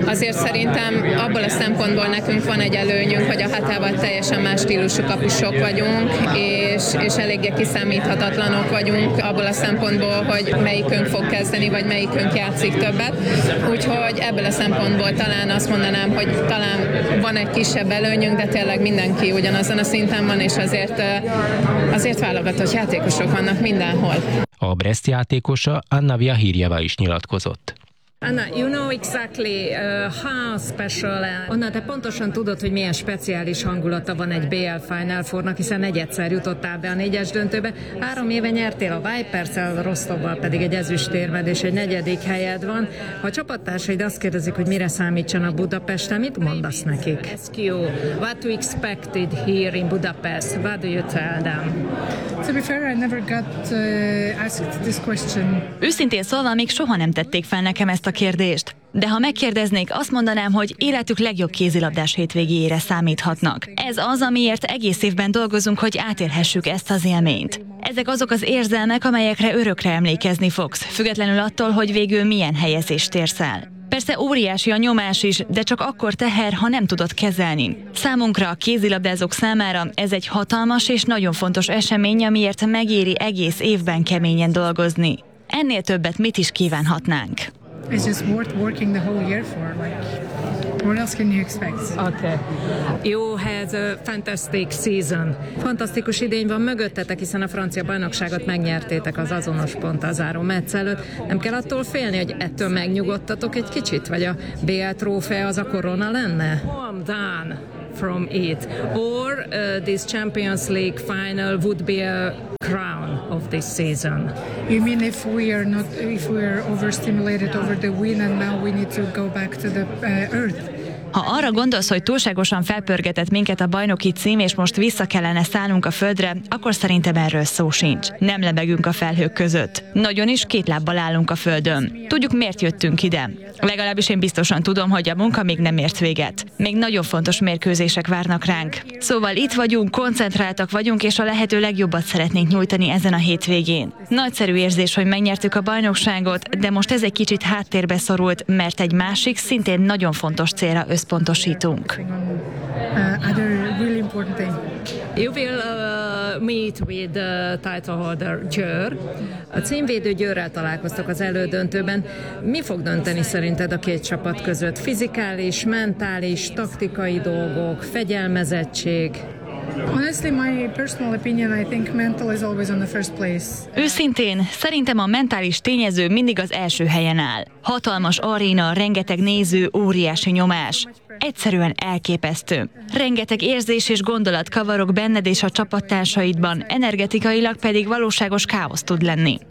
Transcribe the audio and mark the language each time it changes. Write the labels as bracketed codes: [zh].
[hu] Azért szerintem abból a szempontból nekünk van egy előnyünk, hogy a hatával teljesen más stílusú kapusok vagyunk, és eléggé kiszámíthatatlanok vagyunk abból a szempontból, hogy melyikünk fog kezdeni, vagy melyikünk játszik többet. Úgyhogy ebből a szempontból talán azt mondanám, hogy talán van egy kisebb előnyünk, de tényleg mindenki ugyanazon a szinten van, és azért válogatott játékosok vannak mindenhol. A Brest játékosa Anna Vyahirjeva is nyilatkozott. [en] Anna, you know exactly how special. [hu] Anna, te pontosan tudod, hogy milyen speciális hangulata van egy BL Final Four-nak, hiszen egyszer jutottál be a négyes döntőbe. 3 éve nyertél a Vipers-el, Rostovval pedig egy ezüstérmed, és egy negyedik helyed van. Ha a csapattársaid azt kérdezik, hogy mire számítson a Budapesten, mit mondasz nekik? [en] What you expected here in Budapest? What do you tell them? To be fair, I never got asked this question. [hu] Őszintén szólva, még soha nem tették fel nekem ezt a kérdést. De ha megkérdeznék, azt mondanám, hogy életük legjobb kézilabdás hétvégére számíthatnak. Ez az, amiért egész évben dolgozunk, hogy átélhessük ezt az élményt. Ezek azok az érzelmek, amelyekre örökre emlékezni fogsz, függetlenül attól, hogy végül milyen helyezést érsz el. Persze óriási a nyomás is, de csak akkor teher, ha nem tudod kezelni. Számunkra, a kézilabdázók számára ez egy hatalmas és nagyon fontos esemény, amiért megéri egész évben keményen dolgozni. Ennél többet mit is kívánhatnánk? [en] It's just worth working the whole year for, what else can you expect? Okay. You had a fantastic season. [hu] Fantasztikus idény van mögöttetek, hiszen a francia bajnokságot megnyertétek az azonos pont a záró meccs előtt. Nem kell attól félni, hogy ettől megnyugodtatok egy kicsit, vagy a BL trófea az a korona lenne? [en] Calm down from it. Or this Champions League final would be a crown of this season. You mean if we are overstimulated over the win and now we need to go back to the earth? [hu] Ha arra gondolsz, hogy túlságosan felpörgetett minket a bajnoki cím, és most vissza kellene szállnunk a földre, akkor szerintem erről szó sincs. Nem lebegünk a felhők között. Nagyon is két lábbal állunk a földön. Tudjuk, miért jöttünk ide. Legalábbis én biztosan tudom, hogy a munka még nem ért véget. Még nagyon fontos mérkőzések várnak ránk. Szóval itt vagyunk, koncentráltak vagyunk, és a lehető legjobbat szeretnénk nyújtani ezen a hétvégén. Nagyszerű érzés, hogy megnyertük a bajnokságot, de most ez egy kicsit háttérbe szorult, mert egy másik, szintén nagyon fontos célra összpontosítunk. [en] Other really important thing. You will meet with the title holder Győr. [hu] A címvédő Győrrel találkoztok az elődöntőben. Mi fog dönteni szerinted a két csapat között? Fizikális, mentális, taktikai dolgok, fegyelmezettség? [en] Honestly, my personal opinion, I think mental is always on the first place. [hu] Őszintén, szerintem a mentális tényező mindig az első helyen áll. Hatalmas aréna, rengeteg néző, óriási nyomás. Egyszerűen elképesztő. Rengeteg érzés és gondolat kavarok benned és a csapattársaidban, energetikailag pedig valóságos káosz tud lenni.